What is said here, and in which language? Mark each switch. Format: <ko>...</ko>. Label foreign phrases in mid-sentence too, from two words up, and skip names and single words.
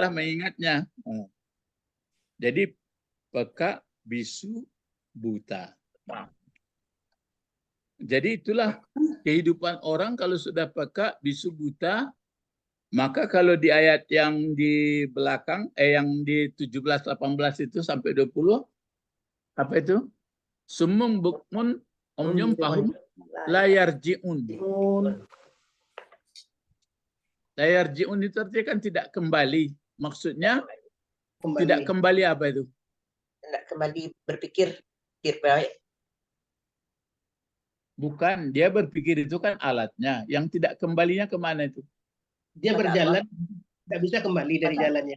<id>murah mengingatnya. Jadi peka, bisu, buta. Jadi itulah kehidupan orang kalau sudah peka, bisu, buta. Maka kalau di ayat yang di belakang, yang di 17-18 itu sampai 20, apa itu?</id> <ar>صم بكم عمي فهم لا يرجعون.</ar> <id>Layarji'un itu artinya kan tidak kembali. Maksudnya tidak kembali apa itu? Tidak kembali berpikir baik. Bukan, dia berpikir itu kan alatnya. Yang tidak kembalinya kemana itu? Dia berjalan, tidak bisa kembali dari jalannya.</id>